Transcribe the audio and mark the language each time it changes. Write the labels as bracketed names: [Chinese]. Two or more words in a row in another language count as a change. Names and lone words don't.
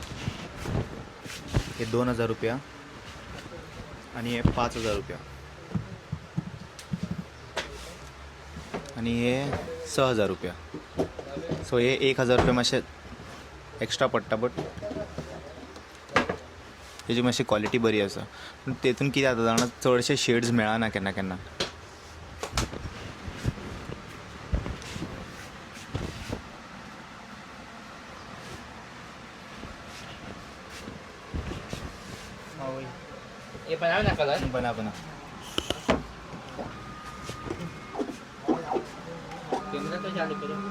[Konkani] हे 2000 रुपया आणि हे 5000 रुपया आणि हे 6000 रुपया. सो हे 1000 रुपया मातशे एक्स्ट्रा पडटा. बट तेजी मातशी क्वॉलिटी बरी आसा. पूण तेतून कितें जाता जाणा चडशे शेड्स मेळना केन्ना केन्ना. [Hindi] ये बनाओ ना कलर. बना कैमरा तो चालू करो.